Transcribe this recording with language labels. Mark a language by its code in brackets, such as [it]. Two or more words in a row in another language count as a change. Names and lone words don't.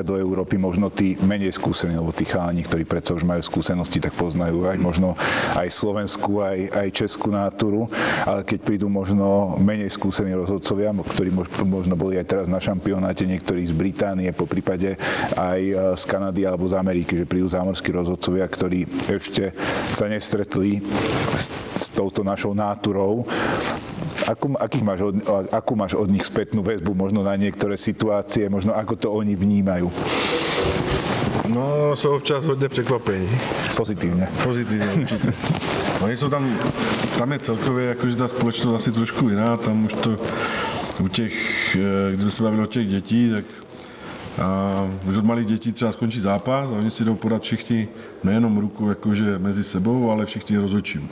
[sk] do Európy, možno tí menej skúsení, lebo tí chalani, ktorí predsa už majú skúsenosti, tak poznajú aj možno aj slovenskú, aj českú náturu, ale keď prídu možno menej skúsení rozhodcovia, ktorí možno boli aj teraz na šampionáte, niektorí z Británie, po prípade aj z Kanady alebo z Ameriky, že prídu zámorskí rozhodcovia, ktorí ešte sa nestretli s touto našou náturou. Akú máš od nich spätnú väzbu, možno na niektoré situácie, možno ako to oni vnímajú? No, [cs] jsou občas hodně překvapení. [sk] Pozitívne. [cs] Pozitivně, určitě. Oni jsou tam je celkově, jakože ta společnost asi trošku jiná, tam už to u těch, kdyby se bavili o těch dětí, tak už od malých dětí třeba skončí zápas a oni si jdou podat všichni nejenom ruku jakože mezi sebou, ale všichni rozhodčím.